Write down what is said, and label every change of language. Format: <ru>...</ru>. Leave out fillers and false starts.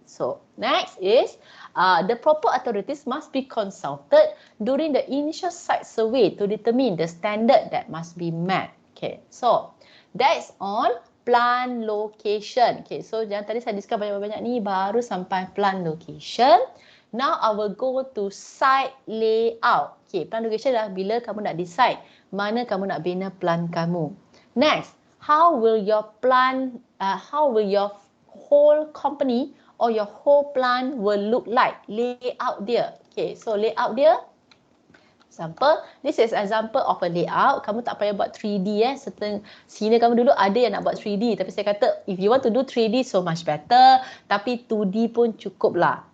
<en>So next is the proper authorities must be consulted during the initial site survey to determine the standard that must be met. Okay, so that's on plant location.</en> <ms>Okay, so yang tadi saya discuss banyak-banyak ni baru sampai plant location.</ms> <en>Now I will go to site layout.</en> <ms>Okay, plant location adalah bila kamu nak decide mana kamu nak bina plant kamu.</ms> <en>Next, how will your whole company or your whole plant will look like?</en> <ms>Layout dia.</ms> <en>Okay, so layout dia. Example, this is example of a layout.</en> <ms>Kamu tak payah buat 3D certain senior kamu dulu ada yang nak buat 3D, tapi saya kata</ms> <en>if you want to do 3D so much better,</en> <ms>tapi 2D pun cukup lah.</ms>